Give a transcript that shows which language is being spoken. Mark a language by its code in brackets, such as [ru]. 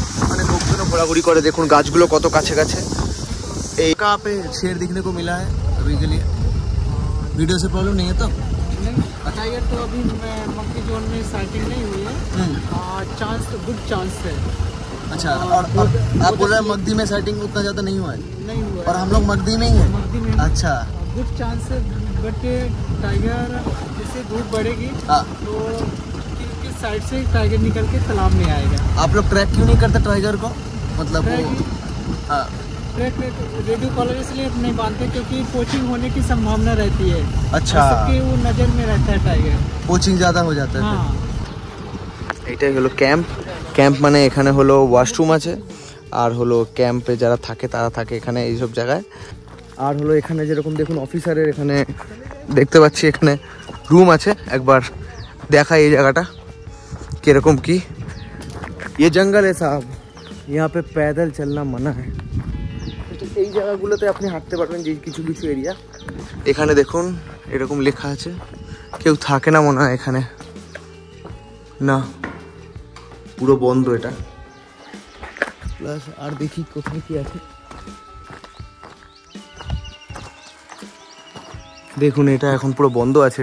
[bn] মানে লোকজনও ঘোরাঘুরি করে, দেখুন গাছগুলো কত কাছে কাছে। [hi] এই कहाँ पे शेर दिखने को मिला है अभी के लिए? वीडियो से प्रॉब्लम नहीं है तो? टाइगर तो अभी मक्की जोन में साइटिंग नहीं हुई है, चांस गुड चांस है। अच्छा, और आप बोल रहे हैं मगदी में सेटिंग उतना ज़्यादा नहीं हुआ है? नहीं हुआ और हम लोग मगदी में ही हैं? मगदी में अच्छा, गुड चांस है, बट टाइगर जैसे धूप बढ़ेगी हाँ। तो किस साइड से टाइगर निकल के तालाब में आएगा। आप लोग ट्रैक क्यों नहीं करते टाइगर को? मतलब हाँ, ट्रैक रेडियो कॉलर इसलिए नहीं बांधते क्योंकि पोचिंग होने की संभावना रहती है। अच्छा, सबके वो नज़र में रहता है टाइगर, पोचिंग ज़्यादा हो जाता है। हाँ। [bn] এটাই হলো ক্যাম্প মানে এখানে হলো ওয়াশরুম আছে, আর হলো ক্যাম্পে যারা থাকে তারা থাকে এখানে এইসব জায়গায়। আর হলো এখানে যেরকম দেখুন অফিসারের এখানে দেখতে পাচ্ছি এখানে রুম আছে, একবার দেখাই এই জায়গাটা কিরকম কি। [hi] ये जंगल है साहब, यहाँ पे पैदल चलना मना है। [bn] তো এই জায়গাগুলোতে আপনি হাঁটতে পারবেন, যে কিছু কিছু এরিয়া। এখানে দেখুন এরকম লেখা আছে, কেউ থাকে না মনে হয় এখানে, না পুরো বন্ধ এটা। প্লাস আর দেখি কোথায় কি আছে, দেখুন এটা এখন পুরো বন্ধ আছে।